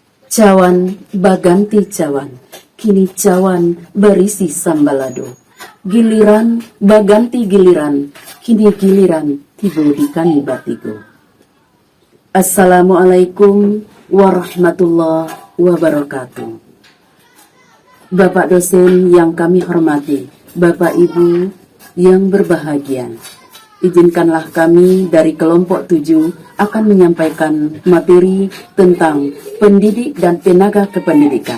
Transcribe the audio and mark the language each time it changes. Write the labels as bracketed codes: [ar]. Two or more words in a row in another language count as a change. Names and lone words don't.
[min] Cawan baganti cawan, kini cawan berisi sambalado. Giliran baganti giliran, kini giliran tibo di kani batigo. [ar] السلام عليكم ورحمة الله وبركاته. [id] Bapak dosen yang kami hormati, Bapak Ibu yang berbahagia, izinkanlah kami dari kelompok 7 akan menyampaikan materi tentang pendidik dan tenaga kependidikan.